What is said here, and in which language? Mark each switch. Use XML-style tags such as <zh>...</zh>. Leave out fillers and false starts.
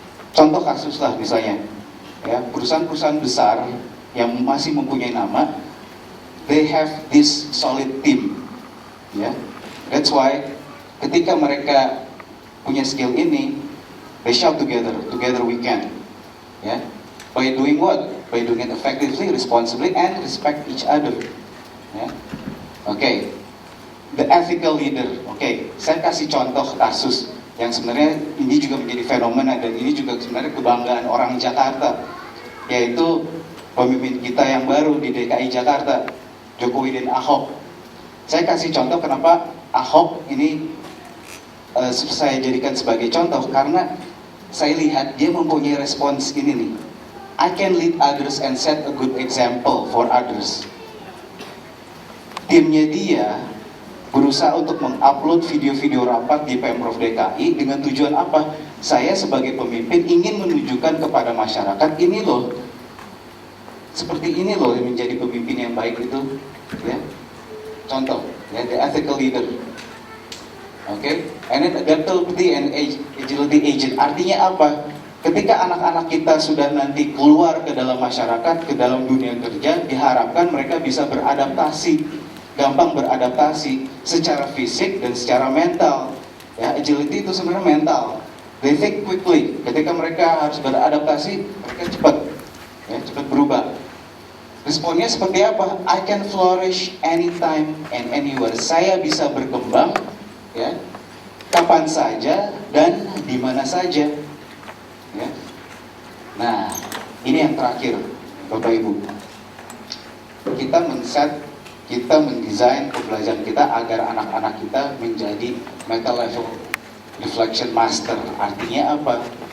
<id>Contoh kasus lah misalnya, ya, perusahaan-perusahaan besar yang masih mempunyai nama,</id> <en>they have this solid team,</en> <id>ya.</id> <en>That's why</en> <id>ketika mereka punya skill ini,</id> <en>they shout together we can. Ya, by doing what? By doing it effectively, responsibly, and respect each other. Ya, the ethical leader.</en> <id>Saya kasih contoh kasus yang sebenarnya ini juga menjadi fenomena dan ini juga sebenarnya kebanggaan orang Jakarta, yaitu pemimpin kita yang baru di DKI Jakarta, Jokowi dan Ahok. Saya kasih contoh kenapa Ahok ini saya jadikan sebagai contoh karena saya lihat dia mempunyai respons ini nih.</id> <en>I can lead others and set a good example for others.</en> <id>Timnya dia berusaha untuk mengupload video-video rapat di Pemprov DKI dengan tujuan apa? Saya sebagai pemimpin ingin menunjukkan kepada masyarakat ini loh, seperti ini loh yang menjadi pemimpin yang baik itu, ya.</id> <en>Contoh, ya, the ethical leader. And then adaptability and agility agent.</en> <id>Artinya apa? Ketika anak-anak kita sudah nanti keluar ke dalam masyarakat, ke dalam dunia kerja, diharapkan mereka bisa beradaptasi, gampang beradaptasi secara fisik dan secara mental. Ya, agility itu sebenarnya mental.</id> <en>They think quickly.</en> <id>Ketika mereka harus beradaptasi, mereka cepat berubah. Responnya seperti apa?</id> <en>I can flourish anytime and anywhere.</en> <id>Saya bisa berkembang, ya, kapan saja dan di mana saja, ya. Nah, ini yang terakhir, Bapak Ibu. Kita mendesain pembelajaran kita agar anak-anak kita menjadi</id> <en>meta level reflection master.</en> <id>Artinya apa?</id>